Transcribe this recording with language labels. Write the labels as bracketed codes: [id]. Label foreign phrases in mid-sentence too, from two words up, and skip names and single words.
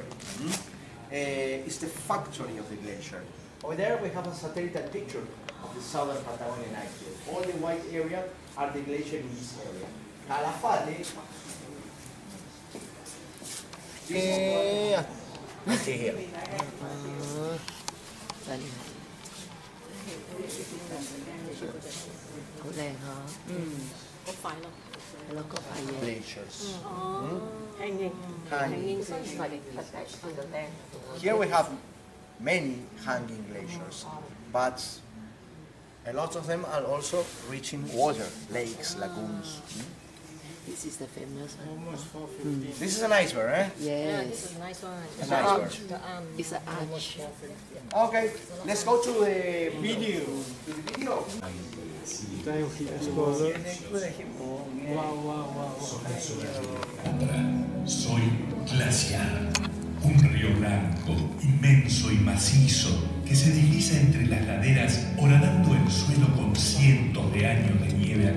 [en] It's the factory of the glacier. Over there we have a satellite picture of the southern Patagonian icefield. All the white area are the glaciers in this area. Calafate. Here. [yue] 好靚啊！好快咯，係咯，個塊嘢。 [en] Glaciers. hanging Here we have many hanging glaciers, but a lot of them are also reaching water, lakes, lagoons. This is the famous one. This is an iceberg, eh? Yeah, Yes. this is a nice one. An iceberg. It's an arch. Okay, let's go to the video. To the video. [es] Soy glaciar, un río blanco, inmenso y macizo, que se desliza entre las laderas horadando el suelo con cientos de años de nieve.